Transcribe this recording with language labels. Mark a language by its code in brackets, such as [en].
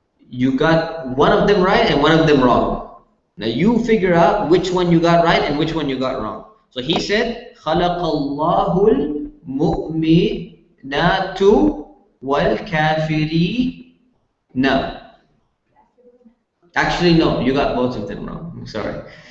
[en] You got one of them right and one of them wrong. Now you figure out which one you got right and which one you got wrong. So he said, [ar] خلق الله المؤمنات والكافرين. [en] Actually, no, you got both of them wrong. I'm sorry.